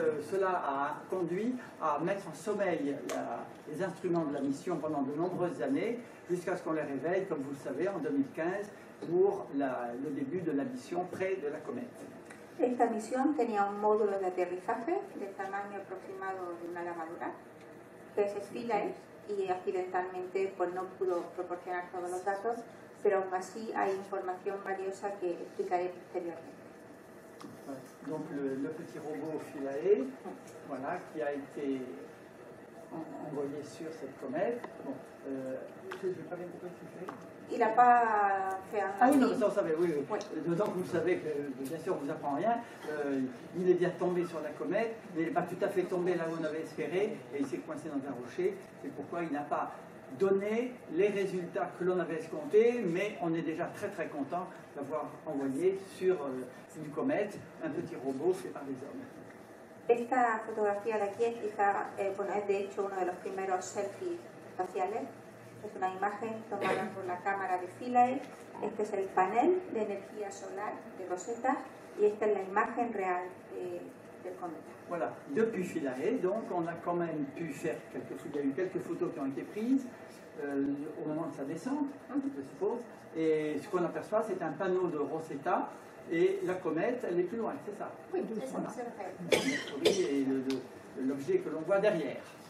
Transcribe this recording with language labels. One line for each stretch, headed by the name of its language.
French: cela a conduit à mettre en sommeil les instruments de la mission pendant de nombreuses années, jusqu'à ce qu'on les réveille, comme vous le savez, en 2015, pour le début de la mission près de la comète.
Spanish: Esta misión tenía un módulo de aterrizaje del tamaño aproximado de una lavadora, que es Philae, y accidentalmente pues no pudo proporcionar todos los datos, pero aún así hay información valiosa que explicaré posteriormente.
French: Donc le petit robot Philae, voilà, qui a été envoyé sur cette comète. Bon, je ne vais pas bien compris ce qu'il fait. Il n'a pas fait un... Ah oui, non, ça on savait, oui. Oui. D'autant que vous savez que, bien sûr, on ne vous apprend rien. Il est bien tombé sur la comète, mais il n'est pas tout à fait tombé là où on avait espéré, et il s'est coincé dans un rocher. C'est pourquoi il n'a pas donné les résultats que l'on avait escomptés, mais on est déjà très très content d'avoir envoyé sur une comète un petit robot fait par des hommes.
Spanish: Esta fotografía de aquí es quizá, bueno, es de hecho uno de los primeros selfies espaciales. Es una imagen tomada por la cámara de Philae. Este es el panel de energía solar de Rosetta y esta es la imagen real del cometa.
French: Voilà, depuis Philae, donc on a quand même pu faire quelques photos. Il y a eu quelques photos qui ont été prises au moment de sa descente, je suppose. Et ce qu'on aperçoit, c'est un panneau de Rosetta. Et la comète, elle est plus loin, c'est ça? Oui, voilà. c'est Et l'objet que l'on voit derrière.